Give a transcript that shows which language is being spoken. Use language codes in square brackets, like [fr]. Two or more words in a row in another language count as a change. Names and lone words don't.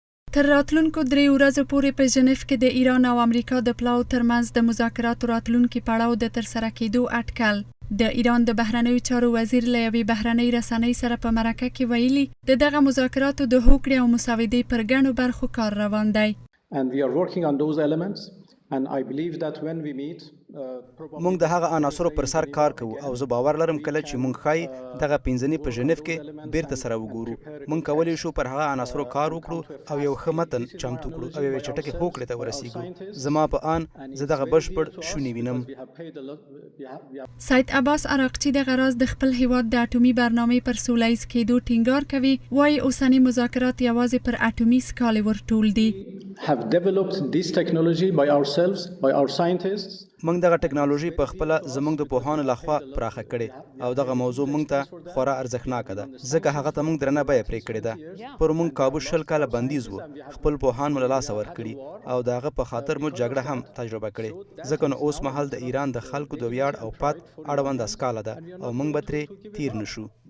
[ps] تر راتلونکو 3 ورځو پورې په ژنیف کې د ایران او امریکا د پلاو ترمنځ د مذاکراتو راتلونکي پړاو د ترسره کېدو اټکل. د ایران د بهرنیو چارو وزیر له یوې بهرنۍ رسنۍ سره په مرکه کې ویلي د دغه مذاکراتو د هوکړې او مسودې پر ګڼو برخو کار روان دی. [en] And we are working on those elements and I believe that when we meet [ps] مونږ د هغه عناصرو پر سر کار کوو او زه باور لرم کله چې مونږ ښایي دغه پنځنې په ژنیف کې بیرته سره وګورو. مونږ کولی شو پر هغه عناصرو کار وکړو او یو ښه متن چمتو کړو او یوې چټکې هوکړې ته ورسیږو. زما په آن زه دغه بشپړ شونې وینم. سید عباس عراقچي دغه راز د خپل هیواد د اټومي برنامې پر سولیز کېدو ټینګار کوي. وایي اوسني مذاکرات یوازې پر اټومي سکالې ورټول دي. [en] have developed this technology by ourselves, by our scientists. [ps] موږ دغه ټکنالوژي په خپل زموږ د پوهانو لخوا پراخه کړې او دغه موضوع موږ ته خورا ارزښتناکه ده ځکه هغه ته موږ درنه بیه پرې کړې ده. پر موږ کابو 20 کاله بندیز وو، خپل پوهان مو له لاسه ورکړي او دغه په خاطر مو جګړه هم تجربه کړې. ځکه نو اوس مهال د ایران د خلکو د ویاړ او پات اړوند اسکاله ده او موږ به ترې تیر نشو.